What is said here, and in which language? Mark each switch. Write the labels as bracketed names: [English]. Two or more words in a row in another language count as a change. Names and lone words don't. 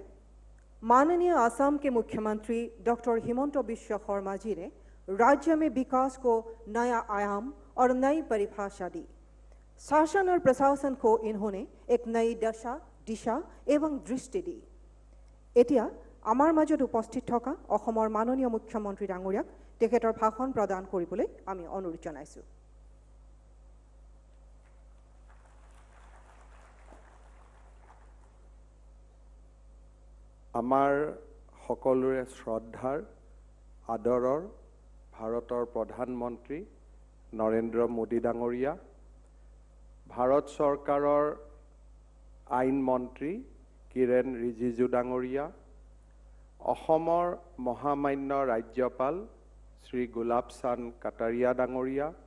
[Hindi] माननीय आसाम के मुख्यमंत्री डॉक्टर हिमंत बिश्व शर्मा जी ने राज्य में विकास को नया आयाम और नई परिभाषा दी। शासन और प्रशासन को इन्होंने एक नई दशा, दिशा एवं दृष्टि दी। [Assamese] एतिया আমাৰ মাজত উপস্থিত থকা অসমৰ মাননীয় মুখ্যমন্ত্ৰী ডাঙৰীয়াক তেখেতৰ ভাষণ প্ৰদান কৰিবলৈ আমি অনুৰোধ জনাইছো। আমাৰ সকলোৰে শ্ৰদ্ধাৰ আদৰৰ ভাৰতৰ প্ৰধানমন্ত্ৰী নৰেন্দ্ৰ মোদী ডাঙৰীয়া, ভাৰত চৰকাৰৰ আইন মন্ত্ৰী কিৰেণ ৰিজিজু ডাঙৰীয়া, অসমৰ মহামান্য ৰাজ্যপাল শ্ৰী গোলাপ চান্দ কাটাৰিয়া ডাঙৰীয়া,